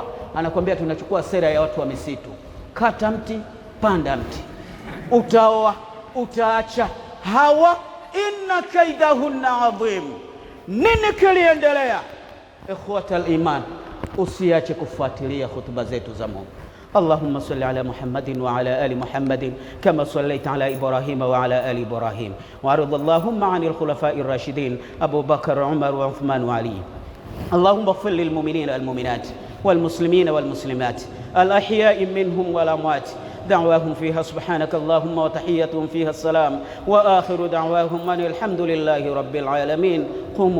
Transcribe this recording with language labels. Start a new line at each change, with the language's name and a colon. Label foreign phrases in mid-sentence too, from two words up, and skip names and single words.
Swahili: Anakwambia tunachukua sera ya watu wa misitu, kata mti panda mti, utaoa utaacha, hawa
Arabic: إن كيدهن عظيم.
Swahili: Nini kiliendelea?
Arabic: إخوة الإيمان,
Swahili: usiache kufuatilia hutuba zetu za Mungu.
Arabic: اللهم صل على محمد وعلى آل محمد كما صليت على إبراهيم وعلى آل إبراهيم، وارض اللهم عن الخلفاء الراشدين أبو بكر وعمر وعثمان وعلي. اللهم اغفر للمؤمنين والمؤمنات والمسلمين والمسلمات الأحياء منهم والأموات، دعواهم فيها سبحانك اللهم وتحيتهم فيها السلام، وآخر دعواهم أن الحمد لله رب العالمين.